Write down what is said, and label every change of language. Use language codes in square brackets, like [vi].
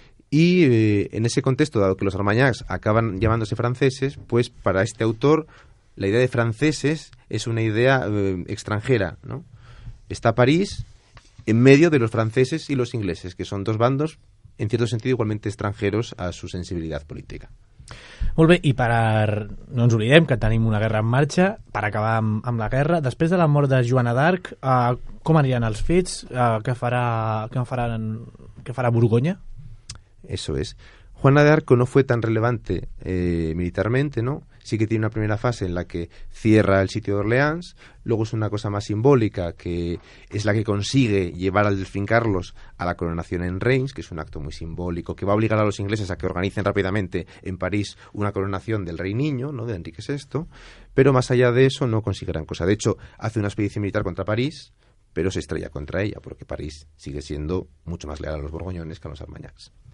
[es] Y en ese contexto, dado que los Armagnacs acaban llamándose franceses, pues para este autor la idea de franceses es una idea extranjera, ¿no? Está París en medio de los franceses y los ingleses, que son dos bandos, en cierto sentido, igualmente extranjeros a su sensibilidad política. [ca] Molt bé, i no ens oblidem que tenim una guerra en marxa, per acabar amb la guerra, després de la mort de Joana d'Arc, com aniran els fets? Què farà Borgoña? [es] Eso es. Juana de Arco no fue tan relevante militarmente, ¿no? Sí que tiene una primera fase en la que cierra el sitio de Orleans, luego es una cosa más simbólica, que es la que consigue llevar al delfín Carlos a la coronación en Reims, que es un acto muy simbólico, que va a obligar a los ingleses a que organicen rápidamente en París una coronación del rey niño, ¿no?, de Enrique VI, pero más allá de eso no consigue gran cosa. De hecho, hace una expedición militar contra París, pero se estrella contra ella, porque París sigue siendo mucho más leal a los borgoñones que a los Armagnacs.